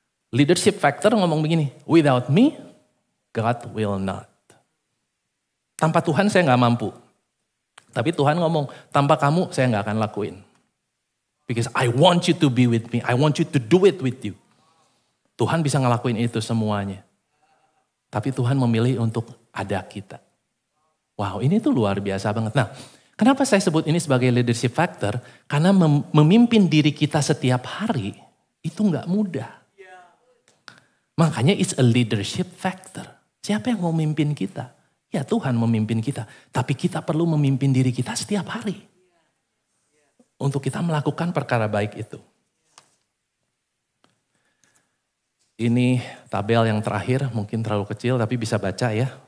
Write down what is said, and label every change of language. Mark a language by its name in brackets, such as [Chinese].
[English] Leadership factor [Indonesian] ngomong begini, [English] without me, God will not. [Indonesian] Tanpa Tuhan saya gak mampu. Tapi Tuhan ngomong, tanpa kamu saya gak akan lakuin. [English] Because I want you to be with me, I want you to do it with you. [Indonesian] Tuhan bisa ngelakuin itu semuanya. Tapi Tuhan memilih untuk ada kita. Wow, ini tuh luar biasa banget. Nah, kenapa saya sebut ini sebagai leadership factor? Karena memimpin diri kita setiap hari itu gak mudah. Makanya [English] it's a leadership factor. [Indonesian] Siapa yang mau memimpin kita? Ya Tuhan memimpin kita. Tapi kita perlu memimpin diri kita setiap hari. untuk kita melakukan perkara baik itu. Ini tabel yang terakhir, mungkin terlalu kecil tapi bisa baca ya.